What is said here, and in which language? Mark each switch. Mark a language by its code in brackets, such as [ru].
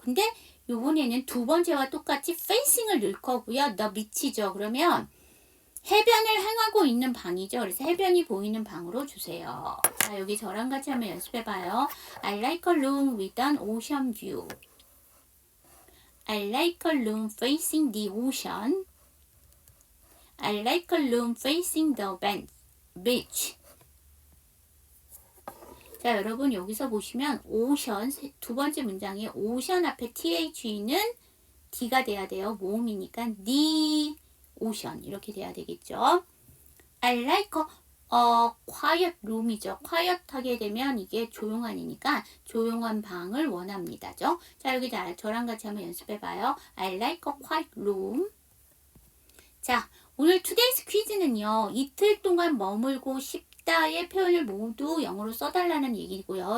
[ko] 근데 요번에는 두 번째와 똑같이 facing을 넣을 거고요. 너 밑이죠. 그러면 해변을 향하고 있는 방이죠. 그래서 해변이 보이는 방으로 주세요. 자, 여기 저랑 같이 한번 연습해봐요. [en] I like a room with an ocean view. I like a room facing the ocean. I like a room facing the beach. [ko] 자, 여러분 여기서 보시면 ocean 두 번째 문장에 ocean 앞에 the는 d가 돼야 돼요. 모음이니까 [en] the ocean [ko] 이렇게 돼야 되겠죠. [en] I like a quiet room이죠. [ko] quiet 하게 되면 이게 조용한이니까 조용한 방을 원합니다죠. 자, 여기 저랑 같이 한번 연습해봐요. [en] I like a quiet room. [ko] 자, 오늘 투데이스 퀴즈는요. 이틀 동안 머물고 싶다의 표현을 모두 영어로 써달라는 얘기고요.